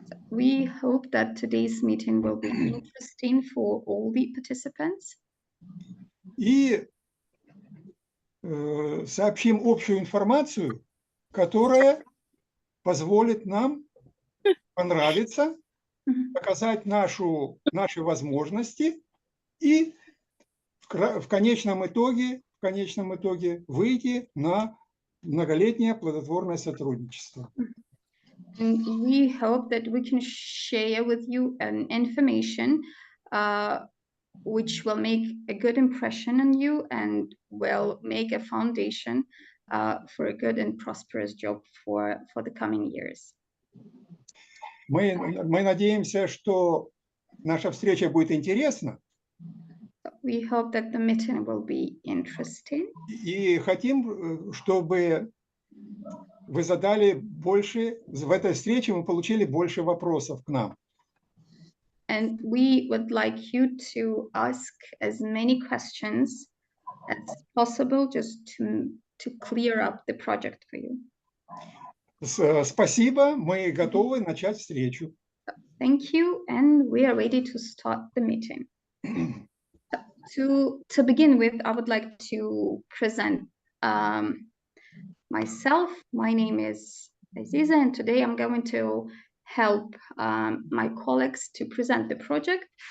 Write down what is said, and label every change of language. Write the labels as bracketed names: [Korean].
[English] We hope that today's meeting will be interesting for all the participants. [Russian] И сообщим общую информацию, которая позволит нам понравиться, показать наши возможности и в конечном итоге выйти на многолетнее плодотворное сотрудничество. [English] And we hope that we can share with you information which will make a good impression on you and will make a foundation for a good and prosperous job for the coming years. [Russian] Мы надеемся, что наша встреча будет интересна. [English] We hope that the meeting will be interesting. [Russian] И хотим, чтобы вы задали больше, в этой встрече мы получили больше вопросов к нам. [English] And we would like you to ask as many questions as possible just to clear up the project for you. [Russian] Спасибо, мы готовы начать встречу. [English] Thank you, and we are ready to start the meeting. To begin with, I would like to present myself. My name is Aziza, and today I'm going to help my colleagues to present the project.